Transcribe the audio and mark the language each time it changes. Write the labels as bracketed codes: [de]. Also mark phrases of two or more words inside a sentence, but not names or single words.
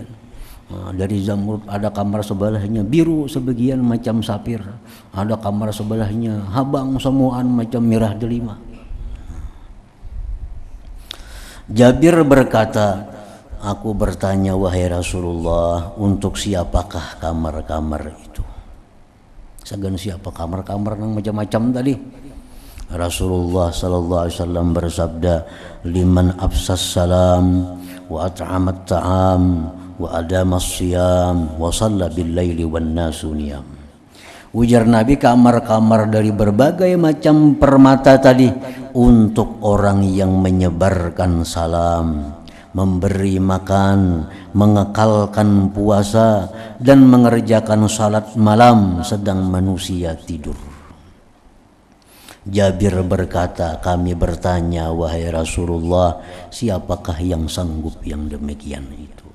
[id] Dari zamrud ada kamar sebelahnya biru sebagian macam sapir. [bjn] Ada kamar sebelahnya habang semuaan macam merah delima. [id] Jabir berkata, aku bertanya wahai Rasulullah, untuk siapakah kamar-kamar itu? [bjn] Sagan siapa kamar-kamar nang macam-macam tadi? [ar] رسول الله صلى الله عليه وسلم bersabda, لمن أفشى السلام وأطعم الطعام وأدام الصيام وصلى بالليل والناس نيام. [bjn] Ujar Nabi, kamar-kamar dari berbagai macam permata tadi untuk orang yang menyebarkan salam, memberi makan, mengekalkan puasa dan mengerjakan salat malam sedang manusia tidur. [id] Jabir berkata, kami bertanya wahai Rasulullah, siapakah yang sanggup yang demikian itu?